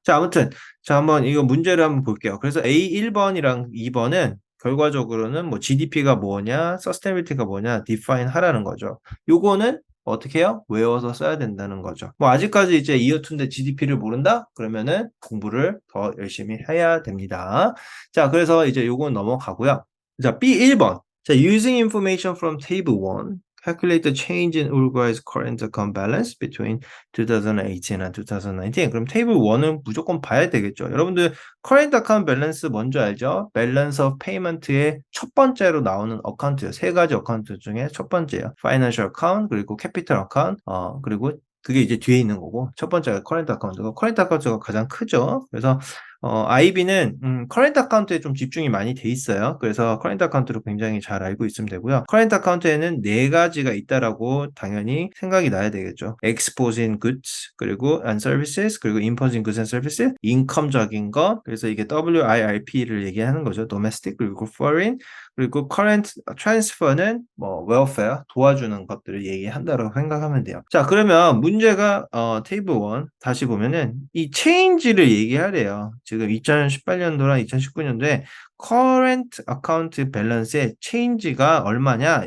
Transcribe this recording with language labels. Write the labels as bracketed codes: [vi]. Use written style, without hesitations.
[ko] 자, 아무튼 자 한번 이거 문제를 한번 볼게요. 그래서 A1번이랑 2번은 결과적으로는 뭐 GDP가 뭐냐, 서스테이빌리티가 뭐냐 디파인 하라는 거죠. 요거는 어떻게 해요? 외워서 써야 된다는 거죠. 뭐 아직까지 이제 이어2인데 GDP를 모른다? 그러면은 공부를 더 열심히 해야 됩니다. 자, 그래서 이제 요건 넘어가고요. 자, B1번. 자, [en] using information from table 1. calculate the change in Uruguay's current account balance between 2018 and 2019. [ko] 그럼 테이블 1은 무조건 봐야 되겠죠. 여러분들 current account balance 뭔지 알죠? balance of payment의 첫 번째로 나오는 어카운트요. 세 가지 어카운트 중에 첫 번째요. financial account, 그리고 capital account, 그리고 그게 이제 뒤에 있는 거고, 첫 번째가 커렌트 아카운트가, 커렌트 아카운트가 가장 크죠. 그래서 IB는 커렌트 아카운트에 좀 집중이 많이 돼 있어요. 그래서 커렌트 아카운트를 굉장히 잘 알고 있으면 되고요. 커렌트 아카운트에는 네 가지가 있다라고 당연히 생각이 나야 되겠죠. [en] export in goods, [ko] 그리고 [en] and services, [ko] 그리고 [en] import in goods and services, [ko] 인컴적인 거, 그래서 이게 WIRP를 얘기하는 거죠. domestic, 그리고 foreign, 그리고 current transfer는 뭐 welfare, 도와주는 것들을 얘기한다고 생각하면 돼요. 자, 그러면 문제가 테이블 1 다시 보면은 이 change를 얘기하래요. 지금 2018년도랑 2019년도에 current account balance의 change가 얼마냐?